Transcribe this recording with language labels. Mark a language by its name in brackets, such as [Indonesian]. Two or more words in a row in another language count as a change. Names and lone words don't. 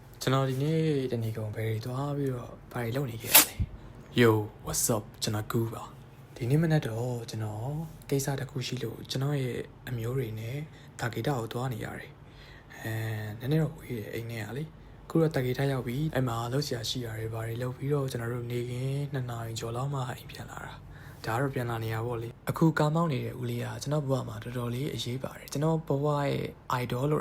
[Burmese] ကျွန်တော်ဒီနေ့တနေ့ကုန်ဘယ်တွေသွားပြီးတော့ဘာတွေလုပ်နေခဲ့ရလဲ [English] Yo what's up [Burmese] ကျွန်တော်ကူပါဒီနေ့မနက်တော့ကျွန်တော်ကိစ္စတစ်ခုရှိလို့ကျွန်တော်ရဲ့အမျိုးတွေနဲ့တာဂီတာကိုသွားနေရတယ်နည်းနည်းတော့ဝေးတယ်အိမ်ထဲကလေခုတော့တာဂီတာရောက်ပြီးအဲ့မှာလောက်ဆရာရှိရတယ်ဘာတွေလုပ်ပြီးတော့ကျွန်တော်တို့နေခင်း2 နာရီကျော်လောက်မှအိမ်ပြန်လာတာဒါတော့ပြန်လာနေရပါလေအခုကားမောင်းနေတဲ့ဦးလေးကကျွန်တော်ဘဝမှာတော်တော်လေးအရေးပါတယ်ကျွန်တော်ဘဝရဲ့ idol လို့